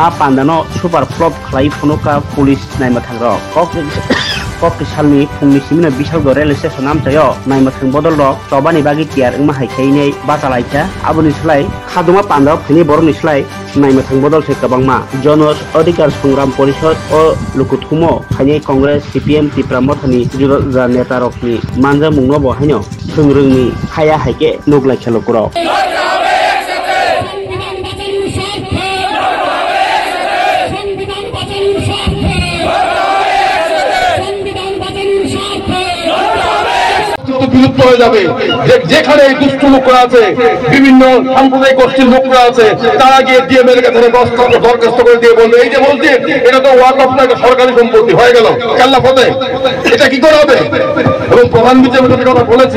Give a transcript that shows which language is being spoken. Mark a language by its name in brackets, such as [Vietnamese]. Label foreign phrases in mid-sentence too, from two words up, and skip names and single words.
[Kok Borok] पांडानो [English] super flop [Kok Borok] खलाई फनोका पुलिस नायमा थांग्र कक सालनि फुंनि सिमनो बिशालगड़ रेल स्टेशन नामचायो नायमाथों बदल र चबानि बागि तियार ओंमा हाइखाइनै बातालाइचा आबुनि सोलाय खादमा पान्दाव फैनि बरनि सोलाय नायमाथों बदल से गोबांमा जन अधिकार संग्राम परिषद अ लुकुथुमो खाइनै कांग्रेस सीपीएम तिप्रामथनि जुजा नेता रखनि मानजा मुंनो बहायनो सोंरोंनि हाया हाइके नगलाय खेलकुर [Bangla] বিলুপ্ত হয়ে যাবে যেখানে এই দুষ্ট লোকরা আছে বিভিন্ন সাম্প্রদায়িক গোষ্ঠীর লোকরা আছে তারা গিয়ে ডিএমএর কাছে দরখাস্ত করে দিয়ে বলবে এই যে বলছে এটা তো ওয়াকফ না সরকারি সম্পত্তি হয়ে গেল কেল্লা ফতে এটা কি করে হবে এবং প্রধান বিচারপতি কথা বলেছিল